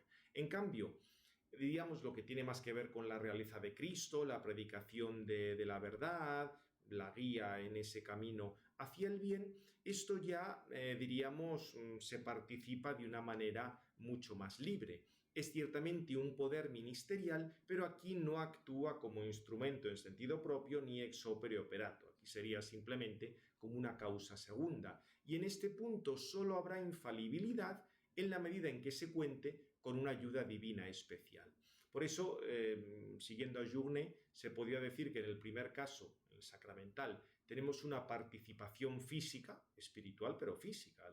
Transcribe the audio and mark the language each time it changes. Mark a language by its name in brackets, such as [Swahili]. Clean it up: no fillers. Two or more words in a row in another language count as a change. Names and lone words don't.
[Spanish] En cambio, lo que tiene más que ver con la realeza de Cristo, la predicación de la verdad, la guía en ese camino hacia el bien, esto ya, se participa de una manera mucho más libre. Es ciertamente un poder ministerial, pero aquí no actúa como instrumento en sentido propio ni [Latin] ex opere operato. [Spanish] Aquí sería simplemente como una causa segunda. Y en este punto solo habrá infalibilidad en la medida en que se cuente con una ayuda divina especial. Por eso, siguiendo a Journet, se podría decir que en el primer caso, el sacramental, tenemos una participación física, espiritual, pero física.